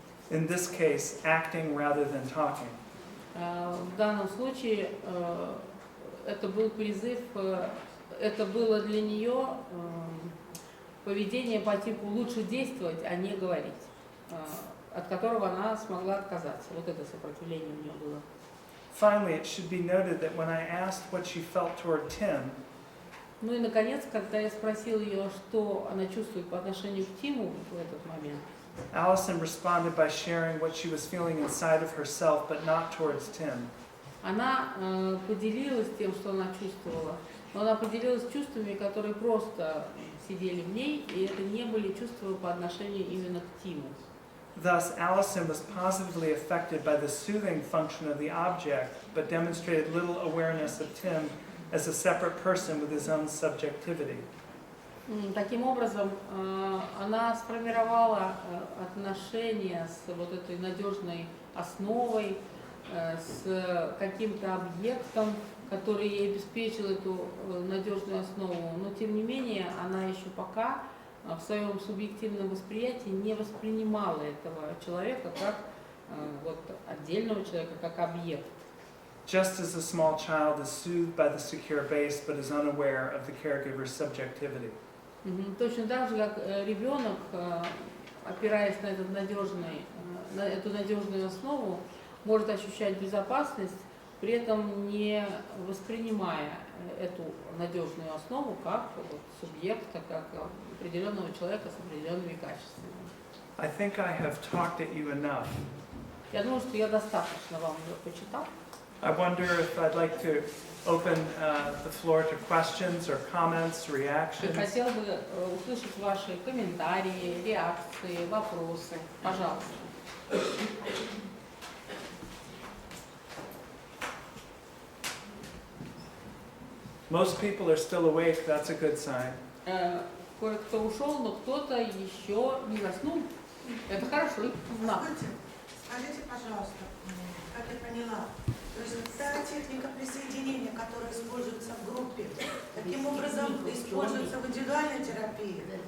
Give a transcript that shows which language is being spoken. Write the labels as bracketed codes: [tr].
[en] In this case, acting rather than talking. [ru] В данном случае это был призыв, это было для нее поведение по типу лучше действовать, а не говорить, от которого она смогла отказаться. Вот это сопротивление у нее было. [en] Finally, it should be noted that when I asked what she felt toward Tim, [ru] Ну и наконец, когда я спросил ее, что она чувствует по отношению к Тиму в этот момент, [en] Allison responded by sharing what she was feeling inside of herself, but not towards Tim. [ru] она поделилась тем, что она чувствовала, но она поделилась чувствами, которые просто сидели в ней, и это не были чувства по отношению именно к Тиму. [en] Thus, Allison was positively affected by the soothing function of the object, but demonstrated little awareness of Tim as a separate person with his own subjectivity. [ru] Таким образом, она сформировала отношения с вот этой надежной основой, с каким-то объектом, который ей обеспечил эту надежную основу, но тем не менее она еще пока в своем субъективном восприятии не воспринимала этого человека как вот, отдельного человека, как объект. [en] Just as a small child is soothed by the secure base but is unaware of the caregiver's subjectivity. [ru] Точно так же, как ребенок, опираясь на эту надежную основу, может ощущать безопасность, при этом не воспринимая эту надежную основу как вот, субъекта, как определенного человека с определенными качествами. [en] I think I have talked at you enough. [ru] Я думаю, что я достаточно вам уже почитал. [en] I wonder if I'd like to open the floor to questions or comments, reactions. [ru] Хотела бы услышать ваши комментарии, реакции, вопросы. Пожалуйста. [en] Most people are still awake, that's a good sign. [ru] кое-кто ушел, но кто-то еще не заснул. Это хорошо, знак. Скажите, пожалуйста, как я поняла, то есть та техника присоединения, которая используется в группе, таким образом используется в индивидуальной терапии?